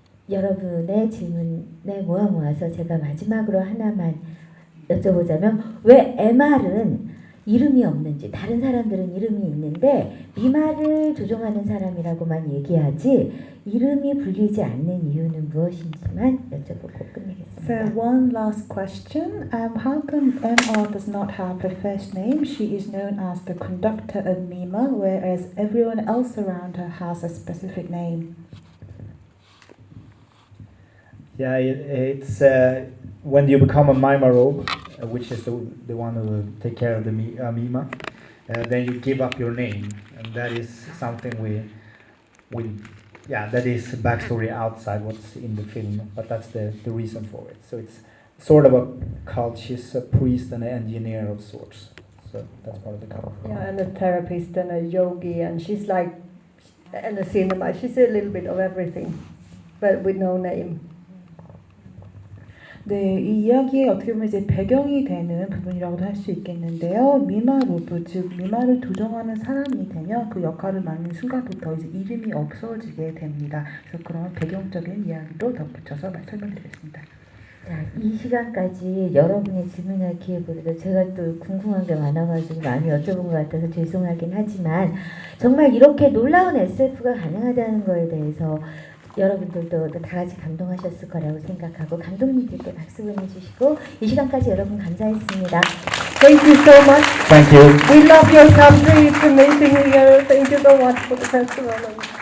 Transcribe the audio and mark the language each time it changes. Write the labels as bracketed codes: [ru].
[ko] 여러분의 질문에 모아서 제가 마지막으로 하나만 여쭤보자면, 왜 MR은 이름이 없는지, 다른 사람들은 이름이 있는데 미말을 조종하는 사람이라고만 얘기하지 이름이 불리지 않는 이유는 무엇인지만 여쭤보고 끝내겠습니다. [en] So one last question. How come MR does not have a first name? She is known as the conductor of Mima, whereas everyone else around her has a specific name. Yeah, it's when you become a Mima robe, which is the one who will take care of the Mima, then you give up your name, and that is something that is backstory outside what's in the film, but that's the reason for it. So it's sort of a cult. She's a priest and an engineer of sorts. So that's part of the cult. Yeah, and a therapist and a yogi, and she's like, and a cinema. She's a little bit of everything, but with no name. [ko] 네, 이 이야기의 어떻게 보면 이제 배경이 되는 부분이라고도 할 수 있겠는데요. 미마 로브, 즉 미마를 조종하는 사람이 되면 그 역할을 맡는 순간부터 이제 이름이 없어지게 됩니다. 그래서 그런 배경적인 이야기도 덧붙여서 설명드리겠습니다. 자, 이 시간까지 여러분의 질문할 기회보다도 제가 또 궁금한 게 많아가지고 많이 여쭤본 것 같아서 죄송하긴 하지만, 정말 이렇게 놀라운 SF가 가능하다는 거에 대해서 여러분들도 다 같이 감동하셨을 거라고 생각하고, 감독님들께 박수 보내주시고 이 시간까지 여러분 감사했습니다. [en] Thank you so much. Thank you. We love your country. It's amazing here. Thank you so much for the festival.